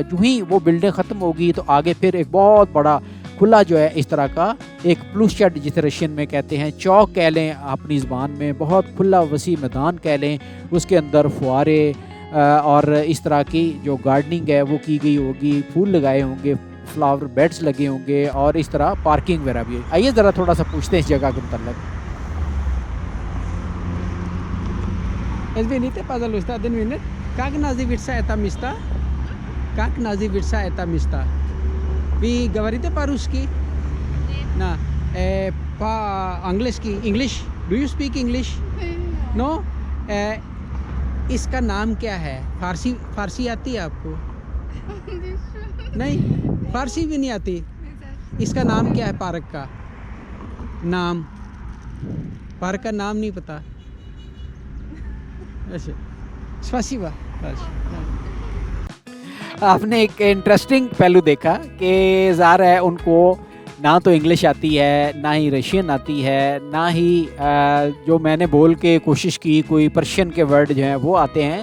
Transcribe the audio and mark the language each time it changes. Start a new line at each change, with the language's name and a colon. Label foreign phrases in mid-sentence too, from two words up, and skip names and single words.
Urdu: جو ہی وہ بلڈنگ ختم ہوگی تو آگے پھر ایک بہت بڑا کھلا جو ہے اس طرح کا ایک پلوشیڈ جسے رشین میں کہتے ہیں، چوک کہہ لیں اپنی زبان میں، بہت کھلا وسیع میدان کہہ لیں، اس کے اندر فوارے اور اس طرح کی جو گارڈننگ ہے وہ کی گئی ہوگی، پھول لگائے ہوں گے،
English: flower beds
Urdu: لگے ہوں گے، اور اس طرح پارکنگ وغیرہ بھی ہے۔ آئیے ذرا تھوڑا سا پوچھتے ہیں اس جگہ کے متعلق۔
Russian: Извините, пожалуйста, один минут. Как называется это место? Как называется это место? Вы говорите по-русски? На, по-английски?
English: English? Do you speak English? No?
Urdu: اس کا نام کیا ہے? فارسی آتی ہے آپ کو؟ نہیں، فارسی بھی نہیں آتی. اس کا نام کیا ہے پارک کا نام? پارک کا نام نہیں پتا۔ اچھا,
Russian: स्पासिबा।
Urdu: آپ نے ایک انٹرسٹنگ پہلو دیکھا کہ ظاہر ہے ان کو نہ تو انگلش آتی ہے، نہ ہی رشین آتی ہے، نہ ہی جو میں نے بول کے کوشش کی کوئی پرشین کے ورڈ جو ہیں وہ آتے ہیں۔